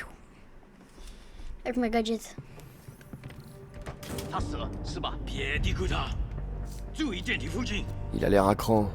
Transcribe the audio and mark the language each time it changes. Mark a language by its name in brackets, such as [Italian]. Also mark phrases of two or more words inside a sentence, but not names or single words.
[French] Avec ma gadget. [Chinese] 他死了是吧？别低估他，注意电梯附近。 [French] Il a l'air à cran.